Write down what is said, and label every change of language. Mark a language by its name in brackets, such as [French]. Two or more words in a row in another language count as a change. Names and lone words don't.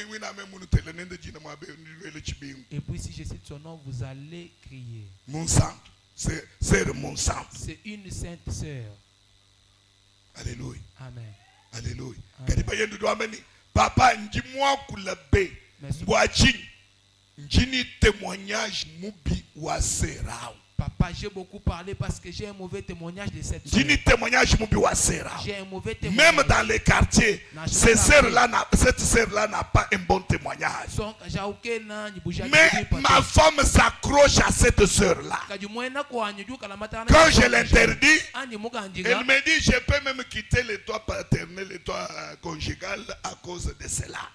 [French] si je cite son nom, vous allez crier. Mon sang, c'est mon sang. C'est une sainte sœur. Alléluia. Amen. Alléluia. Papa, dis-moi que [Luba-Lulua] njini témoignage mubi wa serao. [French] Papa, j'ai beaucoup parlé parce que j'ai un mauvais témoignage de cette sœur. [Luba-Lulua] Njini témoignage mubi wa serao. [French] J'ai un mauvais témoignage. Même dans les quartiers, cette sœur-là n'a pas un bon témoignage. Mais ma femme s'accroche à cette sœur-là. Quand je l'interdis, elle me dit, je peux même quitter le toit paternel, le toit conjugal à cause de cela.